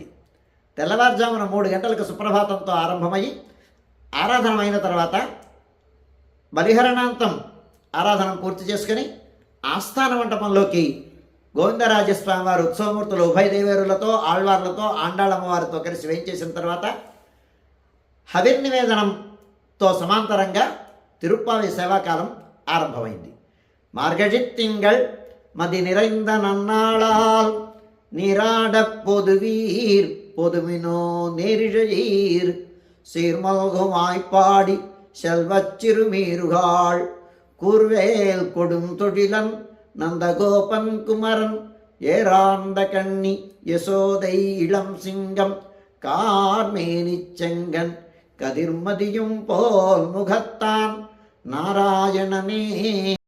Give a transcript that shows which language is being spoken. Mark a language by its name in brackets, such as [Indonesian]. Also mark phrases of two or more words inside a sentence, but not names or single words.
[Telugu] తెల్లవారుజామున 3 గంటలకు సుప్రభాతంతో ఆరంభమై ఆరాధనమైన తర్వాత బలిహరణాంతం ఆరాధన పూర్తి చేసుకుని ఆస్థాన మంటపంలోకి గోవిందరాజస్వామి వారు ఉత్సవమూర్తులు ఉభయ దేవేరులతో ఆళ్వార్లతో ఆండాళమ్మవారితో కలిసి వేయించేసిన తర్వాత హవిర్నివేదనంతో సమాంతరంగా తిరుప్పావి సేవాకాలం ఆరంభమైంది. [Tamil] மார்கழித் திங்கள் மதி நிறைந்த நன்னாளால் நீராட பொதுவீர் பொதுமினோ நேரிழையீர் சீர்மல்குமாய்ப்பாடி செல்வச் சிறுமீருகாள் கூர்வேல் கொடும் தொழிலன் நந்தகோபன் குமரன் ஏராந்த கண்ணி யசோதை இளம் சிங்கம் கார்மேனிச் செங்கன் கதிர்மதியும் போல் முகத்தான் நாராயணனே.